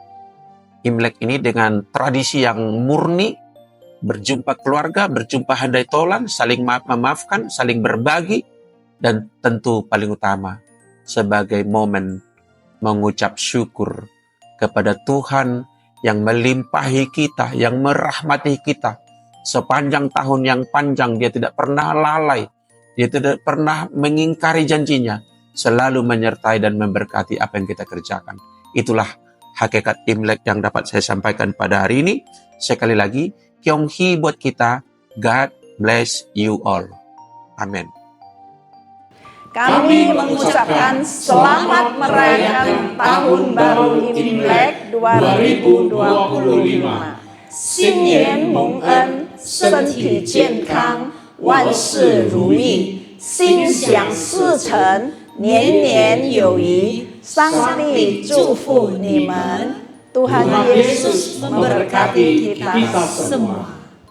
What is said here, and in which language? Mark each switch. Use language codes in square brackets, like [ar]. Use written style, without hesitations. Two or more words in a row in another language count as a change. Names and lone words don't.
[id] Imlek ini dengan tradisi yang murni, berjumpa keluarga, berjumpa handai tolan, saling memaafkan, saling berbagi, dan tentu paling utama sebagai momen mengucap syukur kepada Tuhan yang melimpahi kita, yang merahmati kita sepanjang tahun yang panjang. Dia tidak pernah lalai, dia tidak pernah mengingkari janjinya, selalu menyertai dan memberkati apa yang kita kerjakan. Itulah hakikat Imlek yang dapat saya sampaikan pada hari ini. Sekali lagi, [zh] Kyong Hee [id] buat kita. [en] God bless you all. [id] Amin. Kami mengucapkan selamat merayakan Tahun Baru Imlek 2025. [zh] 新年蒙恩，身体健康，万事如意，心想事成，年年有余。上帝祝福你们， [id] Tuhan Yesus memberkati kita semua.